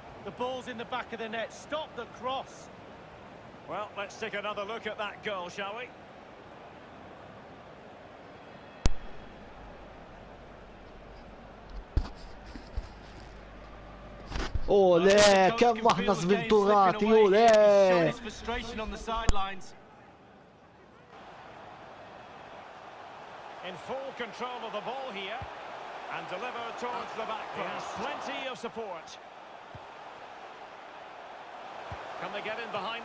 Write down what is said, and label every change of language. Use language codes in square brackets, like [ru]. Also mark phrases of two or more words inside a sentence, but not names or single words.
[en] The ball's in the back of the net. Stop the cross. Well, let's take another look at that goal, shall we? [mt] Ole, kemm aħna żvinturati, ole! [en] His frustration on the sidelines. In full control of the ball here and delivered towards the back post. Plenty of support. Can they get in behind them?